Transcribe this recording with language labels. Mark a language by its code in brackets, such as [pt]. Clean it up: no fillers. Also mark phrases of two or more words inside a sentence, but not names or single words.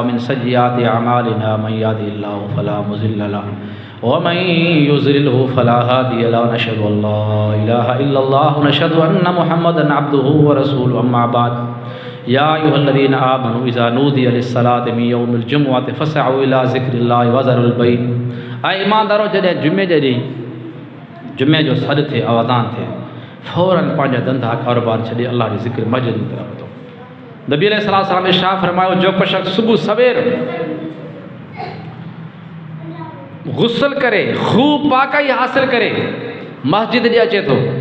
[ar] من سيئات أعمالنا من يهده الله فلا مضل له ومن يضلله فلا هادي له نشهد ألا إله إلا الله ونشهد أن محمدا عبده ورسوله أما بعد يا أيها الذين آمنوا إذا نودي للصلاة من يوم الجمعة فاسعوا إلى ذكر الله وذروا البيع. [sd] ऐं ईमानदारो, जॾहिं जुमे जे ॾींहुं जुमे जो सॾु थिए, आवाज़ान थिए, फ़ौरन पंहिंजा धंधा कारोबार छॾे अल्लाह जी ज़िक्र मस्जिद जी तरफ़ वधो। नबी [ar] عليه السلام [sd] ने इरशाद फरमायो, जो को शख़्स सुबुह सवेर गुस्ल करे, खूब पाकाई हासिल करे मस्जिद ॾे अचे थो,